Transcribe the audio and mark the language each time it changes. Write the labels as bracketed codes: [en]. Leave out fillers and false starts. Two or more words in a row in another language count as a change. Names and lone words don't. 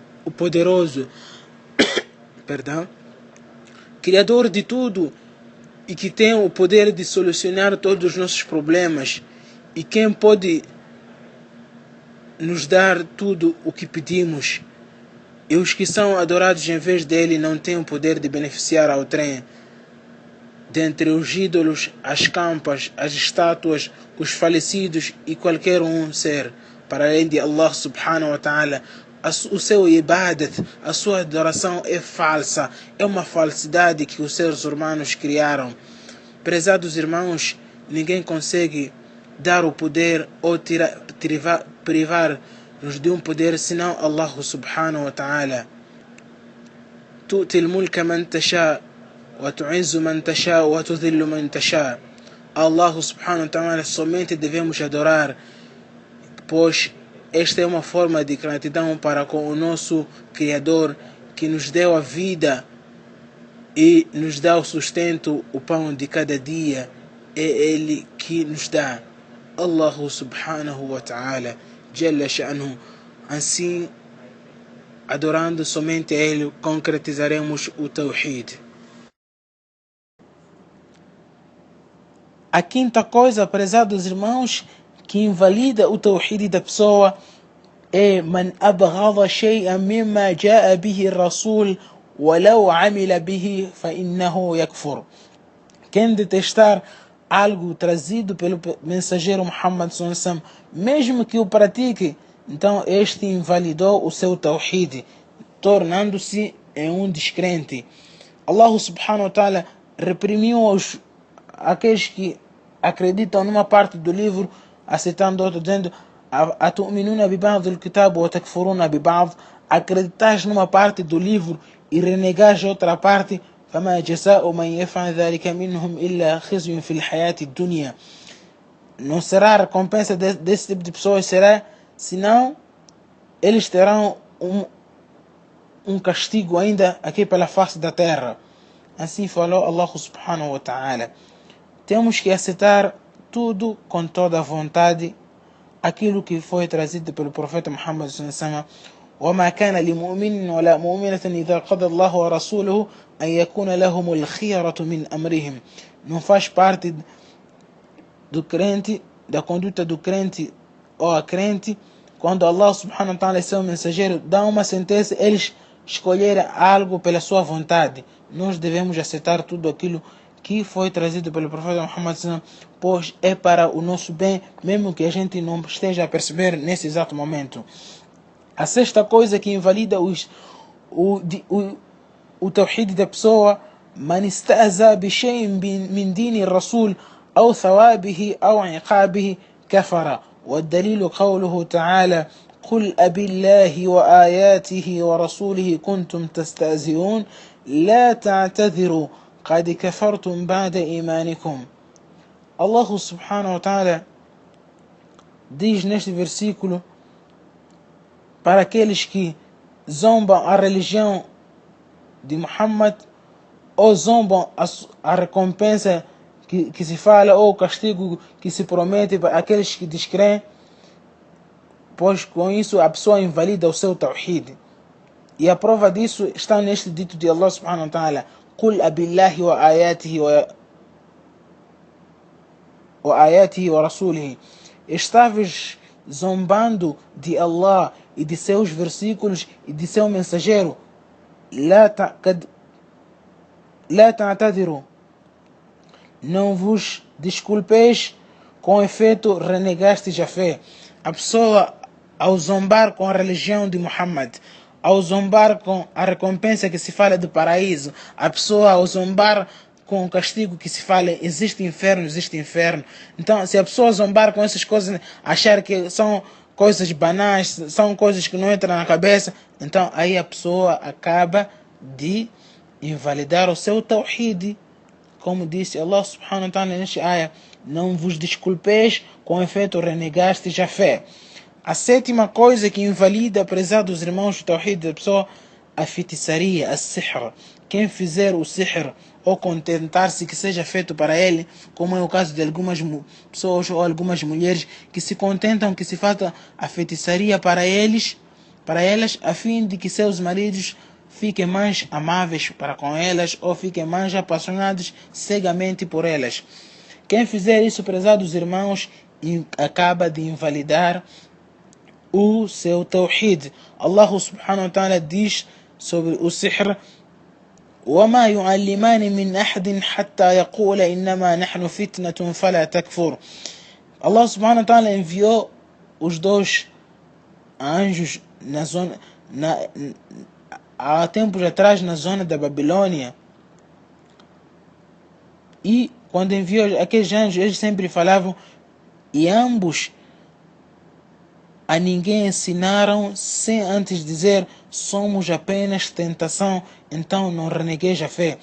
[pt] O poderoso, Criador de tudo, e que tem o poder de solucionar todos os nossos problemas, e quem pode nos dar tudo o que pedimos. E os que são adorados em vez dele não têm o poder de beneficiar ao trem. Dentre os ídolos, as campas, as estátuas, os falecidos e qualquer ser, para além de [ar] الله سبحانه وتعالى, [pt] o seu ibadat, a sua adoração é falsa, é uma falsidade que os seres humanos criaram. Prezados irmãos, ninguém consegue dar o poder ou privar nos deu um poder senão [ar] الله سبحانه وتعالى. تؤتي الملك من تشاء وتعز من تشاء وتذل من تشاء. الله سبحانه وتعالى [pt] somente devemos adorar, pois esta é uma forma de gratidão para com o nosso Criador, que nos deu a vida e nos dá o sustento, o pão de cada dia. É Ele que nos dá. [ar] الله سبحانه وتعالى، جل شأنه. [pt] Assim, adorando somente a Ele, concretizaremos o Tawhid. A quinta coisa, prezados irmãos, que invalida o Tawhid da pessoa é [ar] من أبغض شيئا مما جاء به الرسول ولو عمل به فإنه يكفر. [pt] Quem detestar algo trazido pelo mensageiro Muhammad [ar] صلى الله عليه وسلم, [pt] mesmo que o pratique, então este invalidou o seu Tawhid, tornando-se um descrente. [ar] الله سبحانه وتعالى [pt] reprimiu aqueles que acreditam numa parte do livro, aceitando outro, dizendo: [ar] أتؤمنون ببعض الكتاب وتكفرون ببعض. [pt] Acreditas numa parte do livro e renegas outra parte. [ar] فما جزاء من يفعل ذلك منهم إلا خزي في الحياة الدنيا. [pt] Não será a recompensa desse tipo de pessoas, será senão eles terão um castigo ainda aqui pela face da terra. Assim falou [ar] الله سبحانه وتعالى. [pt] Temos que aceitar tudo com toda a vontade, aquilo que foi trazido pelo profeta Muhammad [ar] صلى الله عليه وسلم. وما كان لمؤمن ولا مؤمنة إذا قضى الله ورسوله أن يكون لهم الخيرة من أمرهم. [pt] Não faz parte do crente, da conduta do crente ou a crente, quando [ar] الله سبحانه وتعالى [pt] e seu mensageiro dão uma sentença, eles escolherem algo pela sua vontade. Nós devemos aceitar tudo aquilo que foi trazido pelo profeta Muhammad [ar] صلى الله عليه وسلم, [pt] pois é para o nosso bem, mesmo que a gente não esteja a perceber nesse exato momento. A sexta coisa que invalida o Tawhid da pessoa: [ar] من استهزأ بشيء من دين الرسول أو ثوابه أو عقابه كفر. والدليل قوله تعالى: قل أبي الله وآياته ورسوله كنتم تستهزئون لا تعتذروا قد كفرتم بعد إيمانكم. الله سبحانه وتعالى [pt] diz neste versículo para aqueles que zombam a religião de Muhammad ou zombam a recompensa que se fala ou o castigo que se promete para aqueles que descreem, pois com isso a pessoa invalida o seu Tawhid. E a prova disso está neste dito de [ar] الله سبحانه وتعالى: قُلْ أَبِاللَّهِ وَآيَاتِهِ وَرَسُولِهِ. [pt] Estavas zombando de Allah e de seus versículos e de seu mensageiro. [ar] لا تعتذروا. [pt] Não vos desculpeis, com efeito renegastes a fé. A pessoa, ao zombar com a religião de Muhammad, ao zombar com a recompensa que se fala do paraíso, a pessoa ao zombar com o castigo que se fala existe inferno. Então, se a pessoa zombar com essas coisas, achar que são coisas banais, são coisas que não entram na cabeça, então aí a pessoa acaba de invalidar o seu Tawhid. Como disse [ar] الله سبحانه وتعالى [pt] neste ayah: não vos desculpeis, com efeito renegastes a fé. A sétima coisa que invalida, prezados irmãos, o Tawhid da pessoa: a feitiçaria, a sihr. Quem fizer o sihr ou contentar-se que seja feito para ele, como é o caso de algumas pessoas ou algumas mulheres que se contentam que se faça a feitiçaria para elas, a fim de que seus maridos fiquem mais amáveis para com elas ou fiquem mais apaixonados cegamente por elas. Quem fizer isso, prezados irmãos, acaba de invalidar o seu Tawhid. [ar] الله سبحانه وتعالى [pt] diz sobre o sihr: [ar] وَمَا يُعَلِّمَانِ مِنْ أَحْدٍ حَتَّى يَقُولَ إِنَّمَا نَحْنُ فِتْنَةٌ فَلَا تَكْفُرْ. الله سبحانه وتعالى [pt] enviou os dois anjos há tempos atrás na zona da Babilônia, e quando enviou aqueles anjos, eles sempre falavam, e ambos a ninguém ensinaram sem antes dizer: somos apenas tentação, então não renegueis a fé.